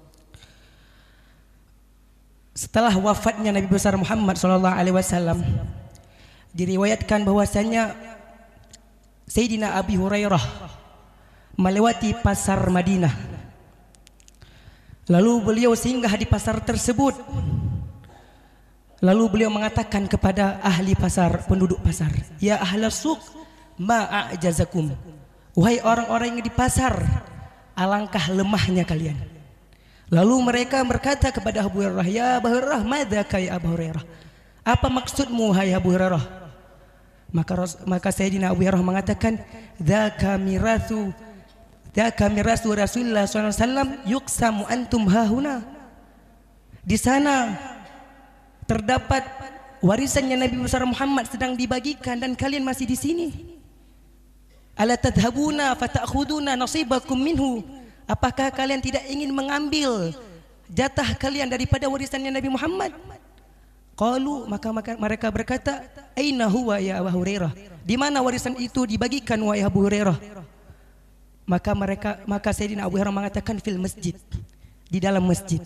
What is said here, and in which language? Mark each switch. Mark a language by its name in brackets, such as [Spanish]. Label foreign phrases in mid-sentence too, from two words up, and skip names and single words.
[Indonesian] Setelah wafatnya Nabi besar Muhammad SAW, diriwayatkan bahwasanya Sayyidina Abi Hurairah melewati pasar Madinah. Lalu beliau singgah di pasar tersebut. Lalu beliau mengatakan kepada ahli pasar, penduduk pasar, [Arabic] "يا أهل السوق، ما أعجزكم." [Indonesian] Wahai orang-orang yang di pasar, alangkah lemahnya kalian. Lalu mereka berkata kepada Abu Hurairah, [Arabic] "يا أبا هريرة، ما ذاك يا أبا هريرة? [Indonesian] Apa maksudmu hai Abu Hurairah?" Maka Sayyidina Abu Hurairah mengatakan, [Arabic] "ذاك ميراث رسول الله صلى الله عليه وسلم يقسم وأنتم هاهنا." [Indonesian] Di sana terdapat warisannya Nabi besar Muhammad sedang dibagikan dan kalian masih di sini. [Arabic] ألا تذهبون فتأخذون نصيبكم منه? [Indonesian] Apakah kalian tidak ingin mengambil jatah kalian daripada warisannya Nabi Muhammad? Qalu, maka mereka berkata, [Arabic] "أين هو يا أبا هريرة?" [Indonesian] Di mana warisan itu dibagikan wahai Abu Hurairah? Maka Sayyidina Abu Hurairah mengatakan, [Arabic] في المسجد, [Indonesian] di dalam masjid.